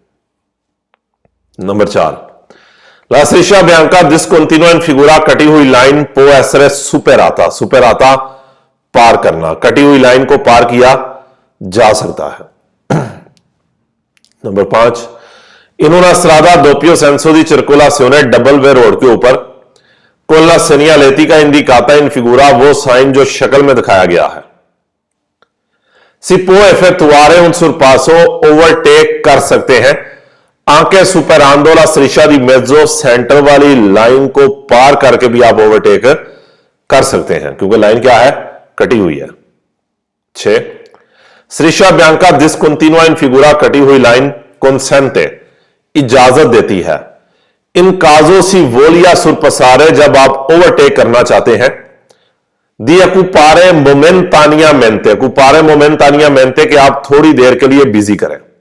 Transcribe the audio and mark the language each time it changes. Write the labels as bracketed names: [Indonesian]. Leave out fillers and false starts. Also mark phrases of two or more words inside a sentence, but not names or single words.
[Hindi] नंबर 4, [Italian] la striscia bianca discontinua in figura, [Hindi] कटी हुई लाइन [Italian] può essere superata, superata [Hindi] पार करना, कटी हुई लाइन को पार किया जा सकता है। [Italian] नंबर 5, in una strada doppio senso di circolazione [English] double way road [Hindi] के ऊपर, [Italian] con la segnaletica indicata in figura, [Hindi] वो साइन जो शक्ल में दिखाया गया है, [Italian] si può effettuare un sorpasso, [Hindi] ओवरटेक कर सकते हैं, [Italian] anche superando la striscia di mezzo, [Hindi] सेंटर वाली लाइन को पार करके भी आप ओवरटेक कर सकते हैं, क्योंकि लाइन क्या है, कटी हुई है। 6, [Italian] striscia bianca discontinua in figura, [Hindi] कटी हुई लाइन consente इजाजत देती है, [Italian] in caso si voglia sorpassare, [Hindi] जब आप ओवरटेक करना चाहते हैं, [Italian] di occupare momentaneamente, occupare momentaneamente, [Hindi] कि आप थोड़ी देर के लिए बिजी करें।